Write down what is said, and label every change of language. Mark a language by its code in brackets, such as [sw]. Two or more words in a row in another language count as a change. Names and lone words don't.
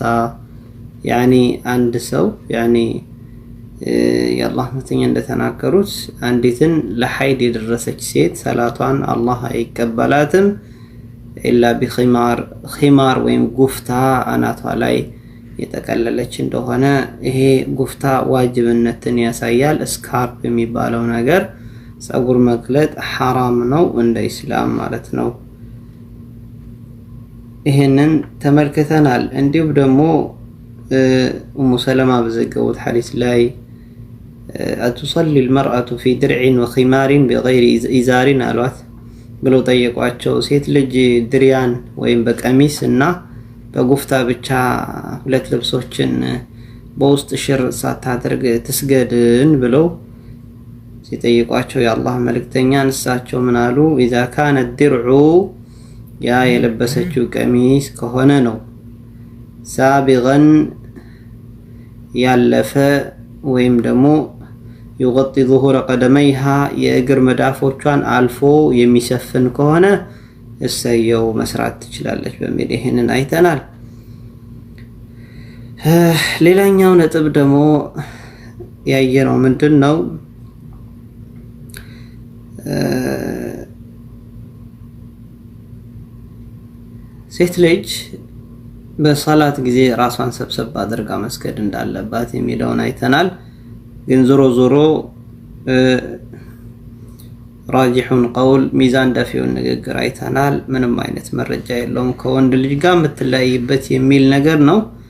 [am] ያኒ አንድ ሰው ያኒ የአላህ መልእክተኛ እንደተናገሩት አንዲትን ለሐይድ የደረሰች ሴት ሰላቷን አላህ አይቀበላትም [ar] إلا بخمار [am] ኺማር ወይም ጉፍታ አናቷ ላይ የተቀለለች እንደሆነ ይሄ ጉፍታ ዋጅብነትን ያሳያል። ስካርፕ የሚባለው ነገር ጸጉር መግለጥ حرام ነው እንደ እስላም ማለት ነው። ይሄንን ተመልክተናል። እንዲሁም ደግሞ ኡሙ ሰለማ በዘገቡት ሐዲስ ላይ [ar] أتصلي المرأة في درع وخمار بغير إزار [am] አሏት ብለው ጠየቋቸው። ሴት ልጅ ድሪያን ወይም በቀሚስ እና በጉፍታ ብቻ ሁለት ልብሶችን በውስጥ ሽር ሳታደርግ ትስገድን ብለው ሲጠይቋቸው የአላህ መልእክተኛ እሳቸው ምን አሉ? [ar] اذا كان الدرع [am] ያ የለበሰችው ቀሚስ ከሆነ ነው ሳቢገን ያለፈ ወይም ደግሞ [ar] يغطي ظهور قدميها [am] የእግር መዳፎቿን አልፎ የሚሸፍን ከሆነ እሰየው መስራት ትችላለች በሚል ይሄንን አይተናል። ሌላኛው ነጥብ ደግሞ ያየነው ምንድነው? ሴት ልጅ በሰላት ጊዜ ራሷን ሰብሰብ አድርጋ መስገድ እንዳለባት የሚለውን አይተናል። ግን ዞሮ [ar] راجح القول [am] ሚዛን ደፊውን ንግግር አይተናል። ምንም አይነት መረጃ የለውም ከወንድ ልጅ ጋር የምትለያይበት የሚል ነገር ነው።